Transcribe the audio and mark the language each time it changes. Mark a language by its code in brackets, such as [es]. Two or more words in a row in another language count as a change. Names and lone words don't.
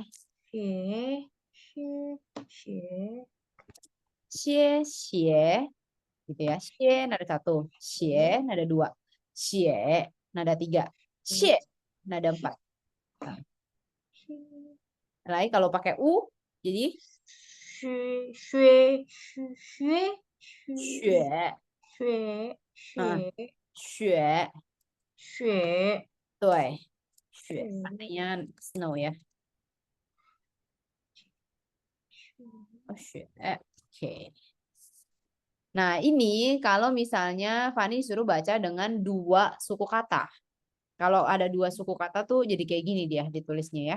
[zh] 谢谢谢 [id] Xie. Gitu ya. Xie nada 1. Xie nada 2. Xie nada 3. Xie nada 4. Nah, lain kalau pakai U jadi [zh] 雪雪雪 xue. xue [id] Nah, [zh] xue xue. xue [id] Tuh, xue artinya snow ya. Oh, xue. Oke. Nah, ini kalau misalnya Fani suruh baca dengan 2 suku kata. Kalau ada 2 suku kata tuh jadi kayak gini dia ditulisnya ya.